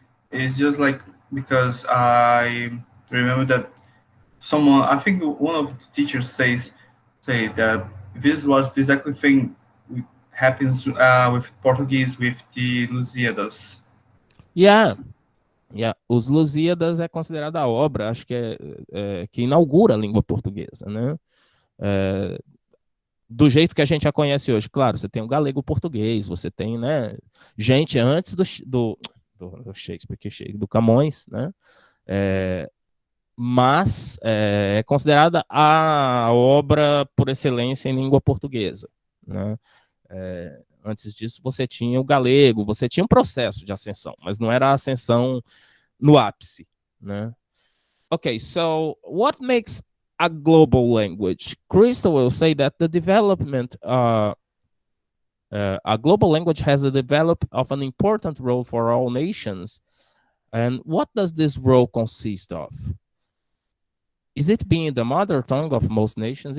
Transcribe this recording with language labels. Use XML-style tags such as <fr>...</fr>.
<en>It's just like, because I remember that someone, I think one of the teachers say that this was the exact thing happens with Portuguese with the Lusíadas. Yeah.</en> <pt>Os Lusíadas é considerada a obra, acho que que inaugura a língua portuguesa, né? Do jeito que a gente a conhece hoje. Claro, você tem o galego português, você tem, né, gente antes do Shakespeare, do Camões, né? Mas é considerada a obra por excelência em língua portuguesa, né? Antes disso, você tinha o galego, você tinha um processo de ascensão, mas não era a ascensão no ápice, né?</pt> <en>Okay, so what makes a global language? Crystal will say that the development, a global language has a developed of an important role for all nations. And what does this role consist of? Is it being the mother tongue of most nations?</en>